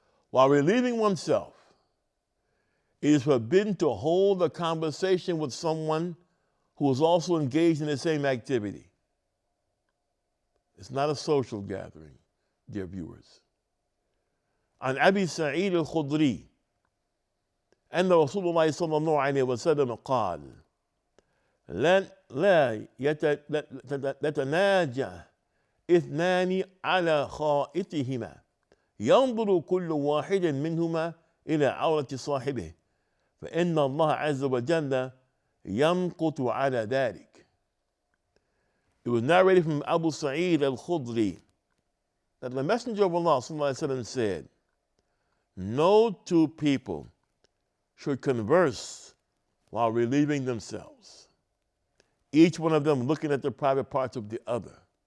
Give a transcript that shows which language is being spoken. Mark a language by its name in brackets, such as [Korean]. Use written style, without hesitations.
[English] While relieving oneself, it is forbidden to hold a conversation with someone who is also engaged in the same activity. It's not a social gathering, dear viewers. [Arabic] عن أبي سعيد الخدري أن رسول الله صلى الله عليه وسلم قال لا يتناجى اثنان على خائطهما ينظر كل واحد منهما إلى عورة صاحبه فإن الله عز وجل يمقت على ذلك. [English] It was narrated from Abu Sa'id al-Khudri that the Messenger of Allah ﷺ said, no two people should converse while relieving themselves, each one of them looking at the private parts of the other.